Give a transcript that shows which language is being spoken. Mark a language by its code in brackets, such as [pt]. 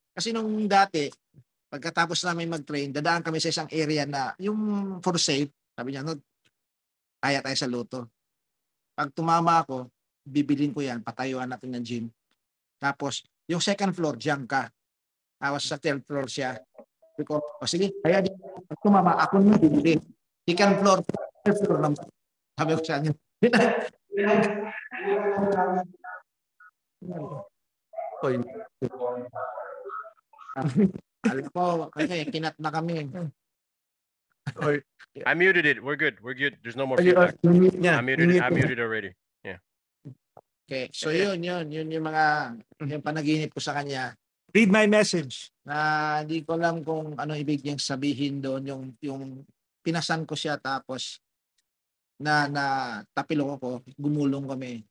[tl] Kasi nung dati, pagkatapos namin mag-train, dadaan kami sa isang area na yung for safe. Sabi niya, kaya tayo sa luto. Pag tumama ako, bibilin ko yan, patayuan natin ng gym. Tapos, yung second floor, diyan ka. Tapos sa third floor siya. Sige, kaya pag tumama, ako nung bibili. Second floor, third floor naman. Sabi ko sa kanya. Alam ko, kasi kinat na kami. [en] I muted it. We're good. There's no more feedback. I muted already. Yeah. [tl] Okay, so yun yung mga yung panaginip ko sa kanya. [en] Read my message. [tl] Na hindi ko alam kung ano ibig niyang sabihin doon, yung pinasan ko siya tapos na tapilok ako, gumulong kami.